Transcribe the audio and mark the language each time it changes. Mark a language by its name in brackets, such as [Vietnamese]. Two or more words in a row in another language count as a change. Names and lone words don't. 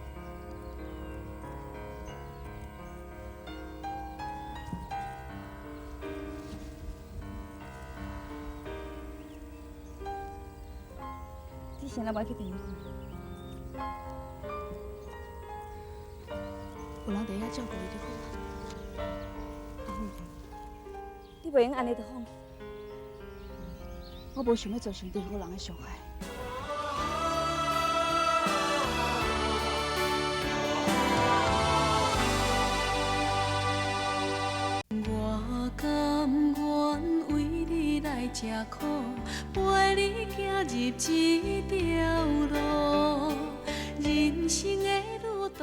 [Min Nan Chinese] 你现在要去电影看？有人伫遐照顾伊就好啊。你袂用安尼就放弃。我无想要造成任何人的伤害。我甘愿为你来吃苦，陪你行入这条路，人生的路途。